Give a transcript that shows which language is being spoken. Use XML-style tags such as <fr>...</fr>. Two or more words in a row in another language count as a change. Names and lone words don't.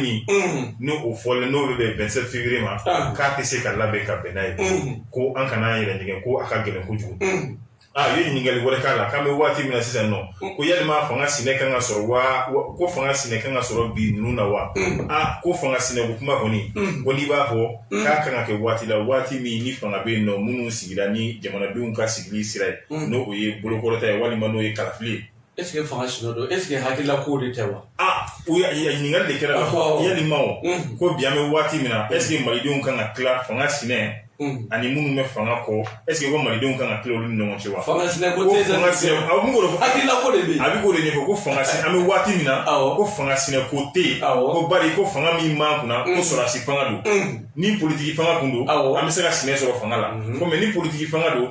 <bm>min n'o fɔlen n'o bɛ bɛn 27 février ma k'a tɛ se ka labɛn ka bɛn n'a ye ko an kana yɛrɛ nɛgɛ ko a ka gɛlɛn kojugu u ye ɲininkali wɛrɛ k'a la k'an bɛ waati min na sisan nɔ ko yalima fanga sinɛ kan ka sɔrɔ ko fanga sinɛ kan ka sɔrɔ bi ninnu na wa ko fanga sinɛ ko kuma kɔni ko n'i b'a fɔ k'a kan ka kɛ waati la waati min ni fanga bɛ yen nɔ minnu sigira ni jamanadenw ka sigili sira ye n'o o ye bolokɔrɔta ye walima n'o ye kalafili ye</bm> <fr>est-ce que</fr> <bm>fanga sinɛ don</bm> <fr>est-ce que</fr> <bm>hakilila ko de tɛ wa ɲininkali de kɛra la yalima ko bi an bɛ waati min na</bm> <fr>est-ce que</fr> <bm>malidenw kan ka tila fanga sinɛ ani minnu bɛ fanga kɔ</bm> <fr>est-ce que</fr> <bm>ko malidenw kan ka tila olu ni ɲɔgɔn cɛ wa fanga sinɛ ko tɛ hakilila ko de bɛ yen a bɛ k'o de ɲɛfɔ ko fanga sinɛ an bɛ waati min na ko fanga sinɛ ko tɛ yen ko bari ko fanga min b'an kunna ko sɔrɔdasi fanga don ni politiki fanga kun don an bɛ se ka sinɛ sɔrɔ fanga la ko mɛ ni politiki fanga don</bm>